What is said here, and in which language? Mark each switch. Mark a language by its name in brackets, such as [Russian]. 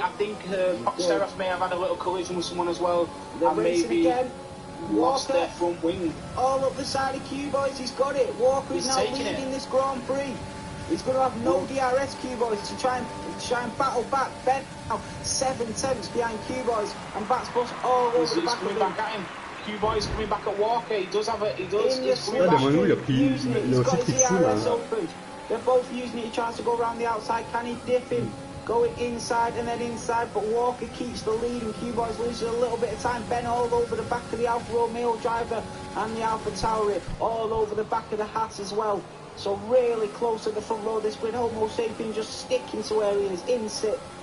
[English] I think Foxterra may have had a little collision with someone as well, and maybe lost their front wing. All up the side of Q Boys, he's got it. Walker is now leading this Grand Prix. He's going to have no DRS, Q Boys, to try and battle back. Ben now 7 tenths behind Q Boys, and Bats Bus all over the back of him. Q-Boy's coming back at Walker. He does have a. He does. He's [French] Ouais, ben Manu, il a aussi pris de fou là. [English] They're both using it. He tries to go around the outside. Can he dip him? Going inside and then inside, but Walker keeps the lead and Q-Boys loses a little bit of time. Ben all over the back of the Alfa Romeo driver and the Alfa Tauri, all over the back of the Haas as well. So really close at the front row. This with Homo Sapien just sticking to where he is, in sit.